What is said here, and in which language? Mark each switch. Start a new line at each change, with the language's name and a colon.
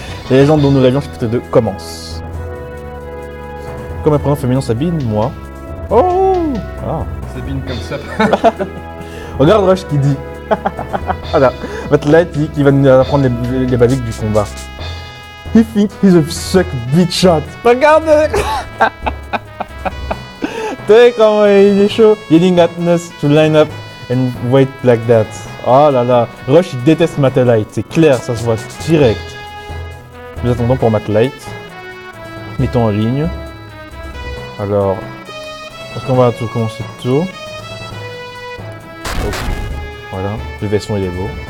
French: Les légendes dont nous rêvions, chapitre 2 commence. Comme un prénom féminin Sabine, moi. Oh. Sabine comme ça. Regarde Rush qui dit Voilà. Matt dit qu'il va nous apprendre les basiques du combat.
English: He thinks he's a suck big shot.
French: Regardez. T'es comment il est chaud.
English: Yelling at us to line up and wait like that.
French: Oh là là. Rush il déteste Matt Light. C'est clair, ça se voit direct. Nous attendons pour Matt Light. Mettons en ligne. Alors, est-ce qu'on va tout commencer tout? Oh. Voilà, le vaisseau il est beau.